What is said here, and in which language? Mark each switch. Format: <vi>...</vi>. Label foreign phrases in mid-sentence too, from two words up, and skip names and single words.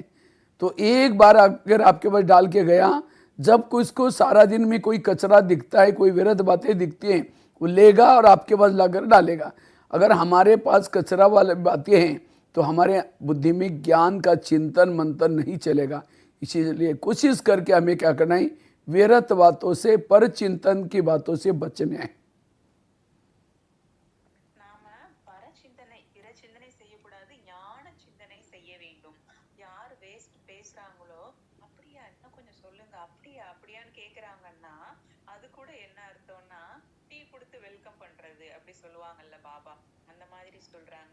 <hi>तो एक बार अगर आपके पास डाल के गया, जब कोई इसको सारा दिन में कोई कचरा दिखता है, कोई व्यर्थ बातें दिखती हैं, वो लेगा और आपके पास लाकर डालेगा। अगर हमारे पास कचरा वाले बातें हैं तो हमारे बुद्धि में ज्ञान का चिंतन मंथन नहीं चलेगा। इसीलिए कोशिश करके हमें क्या करना है, व्यर्थ बातों से, पर चिंतन की बातों से बचने हैं।</hi> <ta>நாம பரச்சிந்தனை பிற சிந்தனை செய்யக்கூடாது, ஞான சிந்தனை செய்ய வேண்டும். யார் வேஸ்ட் பேசுறாங்களோ அப்படியா இன்னும் கொஞ்சம் சொல்லுங்க, அப்படியா அப்படியான்னு கேக்குறாங்கன்னா அது கூட என்ன அர்த்தம்னா டீ கொடுத்து வெல்கம் பண்றது அப்படி சொல்லுவாங்கல்ல பாபா, அந்த மாதிரி சொல்றாங்க.</ta>